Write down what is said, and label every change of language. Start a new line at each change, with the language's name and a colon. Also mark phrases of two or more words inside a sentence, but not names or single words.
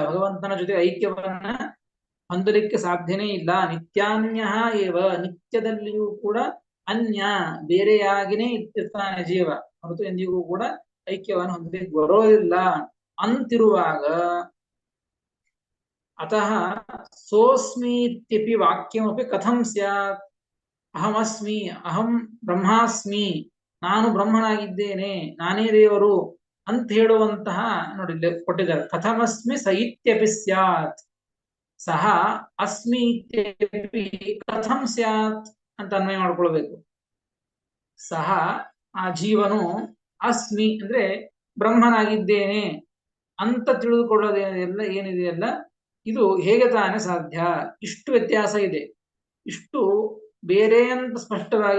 Kannada: ಭಗವಂತನ ಜೊತೆ ಐಕ್ಯವನ್ನ ಹೊಂದಲಿಕ್ಕೆ ಸಾಧ್ಯನೇ ಇಲ್ಲ.
Sanskrit: ನಿತ್ಯಾನ್ಯ ಏವ,
Kannada: ನಿತ್ಯದಲ್ಲಿಯೂ ಕೂಡ ಅನ್ಯ, ಬೇರೆಯಾಗಿನೇ ಇರ್ತಾನೆ ಜೀವ, ಹೊರತು ಎಂದಿಗೂ ಕೂಡ ಐಕ್ಯವನ್ನು ಹೊಂದಲಿಕ್ಕೆ ಬರೋದಿಲ್ಲ ಅಂತಿರುವಾಗ
Sanskrit: अतः सोऽस्मि इत्यपि वाक्यमपि कथं स्यात् ಅಹಮಸ್ಮಿ ಅಹಂ ಬ್ರಹ್ಮಾಸ್ಮಿ
Kannada: ನಾನು ಬ್ರಹ್ಮನಾಗಿದ್ದೇನೆ ನಾನೇ ದೇವರು ಅಂತ ಹೇಳುವಂತಹ ನೋಡಿ ಇಲ್ಲಿ ಕೊಟ್ಟಿದ್ದಾರೆ
Sanskrit: ಕಥಮಸ್ಮಿ ಸ ಇತ್ಯಪಿ ಸ್ಯಾತ್ ಸಹ ಅಸ್ಮಿ ಇತ್ಯಪಿ ಕಥಂ ಸ್ಯಾತ್
Kannada: ಅಂತ ಅನ್ವಯ ಮಾಡ್ಕೊಳ್ಬೇಕು ಸಹ ಆ ಜೀವನು ಅಸ್ಮಿ ಅಂದ್ರೆ ಬ್ರಹ್ಮನಾಗಿದ್ದೇನೆ ಅಂತ ತಿಳಿದುಕೊಳ್ಳೋದೇನೆಲ್ಲ ಏನಿದೆಯಲ್ಲ ಇದು ಹೇಗೆ ತಾನೇ ಸಾಧ್ಯ ಇಷ್ಟು ವ್ಯತ್ಯಾಸ ಇದೆ ಇಷ್ಟು ಬೇರೆ ಅಂತ ಸ್ಪಷ್ಟವಾಗಿ